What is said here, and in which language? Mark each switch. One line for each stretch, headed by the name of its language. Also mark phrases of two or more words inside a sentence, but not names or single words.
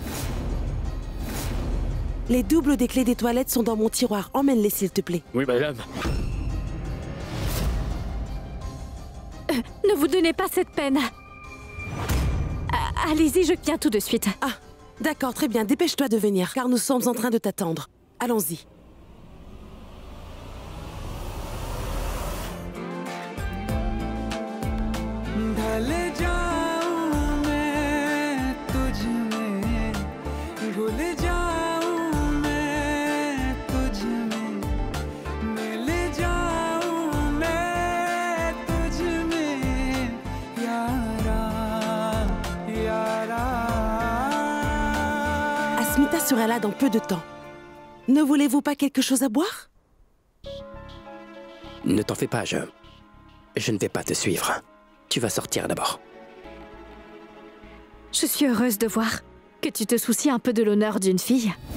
French: Les doubles des clés des toilettes sont dans mon tiroir. Emmène-les, s'il te plaît. Oui, madame. Ne vous donnez pas cette peine. Allez-y, je viens tout de suite. Ah, d'accord, très bien. Dépêche-toi de venir, car nous sommes en train de t'attendre. Allons-y.
Hindi: ढल जाऊं मैं तुझ में घुल जाऊं मैं तुझ में मिल जाऊं मैं तुझ में यारा यारा
French: Asmita sera là dans peu de temps. Ne voulez-vous pas quelque chose à boire? Ne t'en fais pas, je ne vais pas te suivre. Tu vas sortir d'abord. Je suis heureuse de voir que tu te soucies un peu de l'honneur d'une fille.